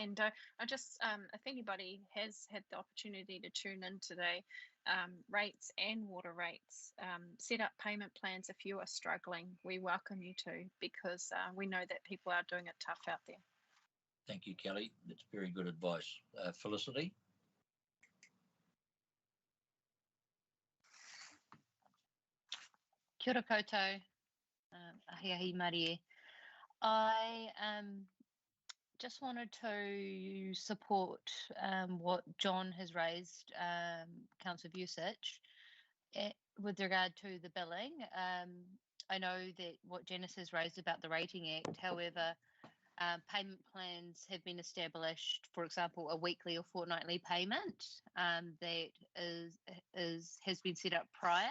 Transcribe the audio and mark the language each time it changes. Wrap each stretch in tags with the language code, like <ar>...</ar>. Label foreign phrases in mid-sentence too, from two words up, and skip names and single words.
<en>And I just, if anybody has had the opportunity to tune in today, rates and water rates, set up payment plans if you are struggling. We welcome you to, because we know that people are doing it tough out there. Thank you, Kelly. That's very good advice. Felicity?</en> <mi>Kia ora koutou, ahi Marie.</mi> <en>I just wanted to support what John has raised, Councillor Busich, with regard to the billing. I know that what Janice has raised about the Rating Act, however, payment plans have been established, for example, a weekly or fortnightly payment that has been set up prior.</en>